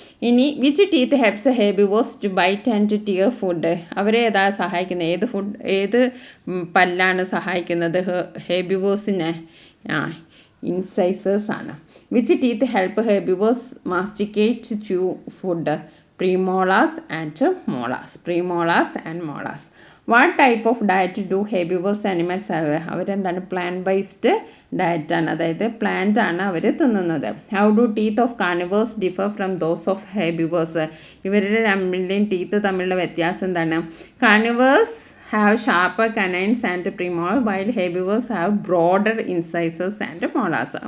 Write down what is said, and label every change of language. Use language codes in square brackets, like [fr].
[en] ഇനി which teeth helps herbivores to bite and tear food? [ml] അവരെ ഏതാ സഹായിക്കുന്നത്? ഏത് പല്ലാണ് സഹായിക്കുന്നത് ഹെർബിവേഴ്സിനെ? ഇൻസൈസേഴ്സ് ആണ്. [en] Which teeth help herbivores masticate chew food? premolars and molars. Premolars and molars. What type of diet do herbivorous animals have? [ml] അവരെന്താണ് plant based ഡയറ്റാണ്, അതായത് plant ആണ് അവർ തിന്നുന്നത്. [en] How do teeth of carnivores differ from those of herbivores? [ml] ഇവരുടെ രണ്ടിൻ്റെയും teeth തമ്മിലുള്ള വ്യത്യാസം എന്താണ്? [en] Carnivores have sharper canines and premolars while herbivores have broader incisors and molars.